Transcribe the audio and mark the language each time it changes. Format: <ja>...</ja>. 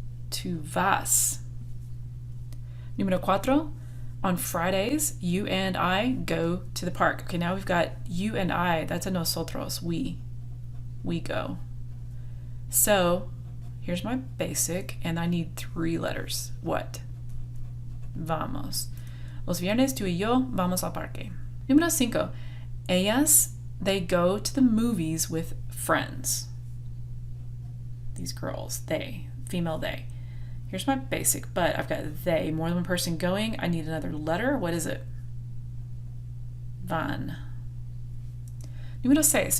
<es>Tu vas. Número cuatro,</es> <en>on Fridays, you and I go to the park. Okay, now we've got you and I. That's a nosotros. We go. So here's my basic, and I need 3 letters. What? Vamos.</en> <es>Los viernes tú y yo vamos al parque. Número 5.</es> <en>Ellas, they go to the movies with friends. These girls, they, female they. Here's my basic, but I've got they, more than one person going. I need another letter. What is it? Van.</en> <es>Número 6.</es>